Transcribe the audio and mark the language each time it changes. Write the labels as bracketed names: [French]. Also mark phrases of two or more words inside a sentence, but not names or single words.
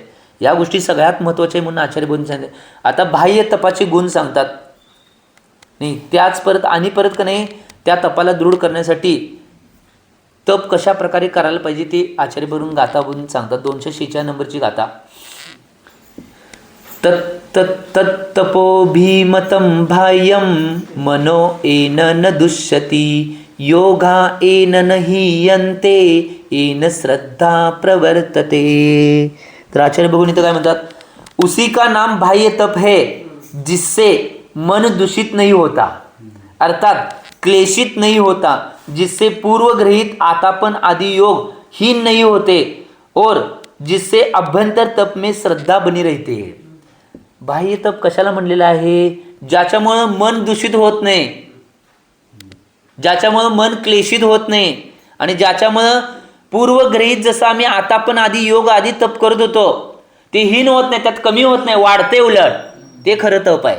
[Marathi] या गोष्टी सगळ्यात महत्त्वाच्या आहे म्हणून आचार्य बोलून सांगितले. आता बाह्य तपाचे गुण सांगतात नाही, त्याच परत का नाही त्या तपाला दृढ करण्यासाठी तप कशा प्रकारे करायला पाहिजे ते आचार्य बोलून गाथा बोलून सांगतात. 246 नंबरची गाथा. [Sanskrit] तत्तपो भीमतं बाह्यं मनो येन न दुष्यति योगा येन न हीयन्ते येन श्रद्धा प्रवर्तते. [Marathi] तर आचार्य बघून इथं काय म्हणतात, [Hindi] उसी का नाम बाह्य तप है जिससे मन दूषित नहीं होता, अर्थात क्लेशित नहीं होता, जिससे पूर्वग्रहित आतापन आदि योग हीन नहीं होते और जिससे अभ्यंतर तप में श्रद्धा बनी रहती है. [Marathi] बाह्य तप कशाला म्हणलेलं आहे? ज्याच्यामुळं मन दूषित होत नाही, ज्याच्यामुळं मन क्लेशित होत नाही आणि ज्याच्यामुळं पूर्वग्रहित जसं आम्ही आता पण आधी योग आधी तप करत होतो ते हीन होत नाही, त्यात कमी होत नाही, वाढते उलट. ते खरं तप आहे.